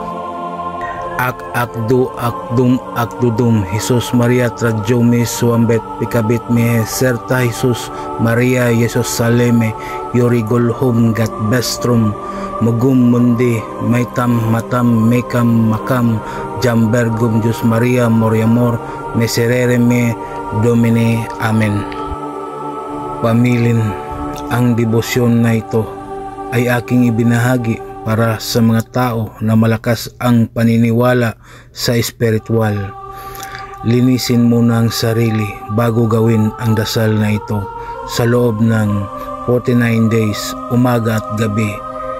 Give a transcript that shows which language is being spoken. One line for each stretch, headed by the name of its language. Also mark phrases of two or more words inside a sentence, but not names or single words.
Filipino: Akdudum Jesus Maria Trajome Suambet Pikabit me Serta Jesus Maria Jesus Saleme Yorigolhum Gat Bestrum Mugum Mundi Maitam Matam Mekam Makam Jambergum Jus Maria Moriamor Meserere me Domine Amen. Pamilin, ang debosyon na ito ay aking ibinahagi para sa mga tao na malakas ang paniniwala sa espiritual. Linisin muna ang sarili bago gawin ang dasal na ito sa loob ng 49 days, umaga at gabi.